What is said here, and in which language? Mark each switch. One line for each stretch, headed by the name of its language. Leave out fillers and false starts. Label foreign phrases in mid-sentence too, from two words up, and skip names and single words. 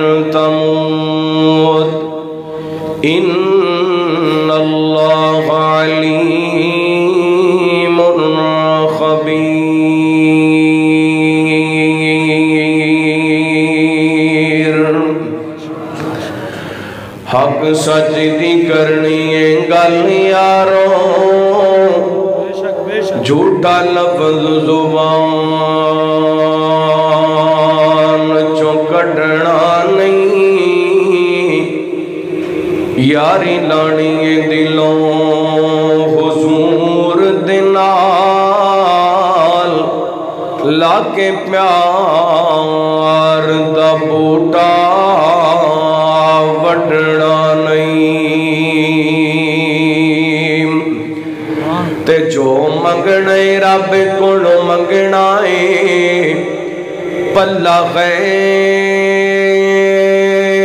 Arabic: تموت إن الله عليم خبير
Punjabi: حق سچ دی کرنی ہے گل یارو جھوٹا لفظ زبان چوں کڈنا نہیں یاری لانی ہے دلوں حضور دنال لا کے پیار دا بوٹا وڈنا نہیں تے جو منگنا رب کولوں منگنا ہے پلا خیر